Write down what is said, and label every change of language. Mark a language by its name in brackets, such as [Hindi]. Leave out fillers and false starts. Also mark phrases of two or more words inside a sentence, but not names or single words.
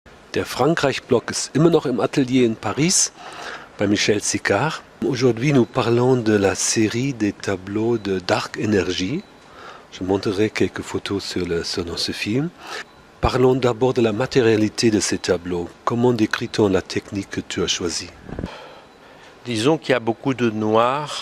[German] Der Frankreich-Block ist immer noch im Atelier in Paris, bei Michel Sicard. [French] Aujourd'hui, nous parlons de la série des tableaux de Dark Energy. Je montrerai quelques photos dans ce film. Parlons d'abord de la matérialité de ces tableaux. Comment décrit-on la technique que tu as choisie? Disons qu'il y a beaucoup de noir.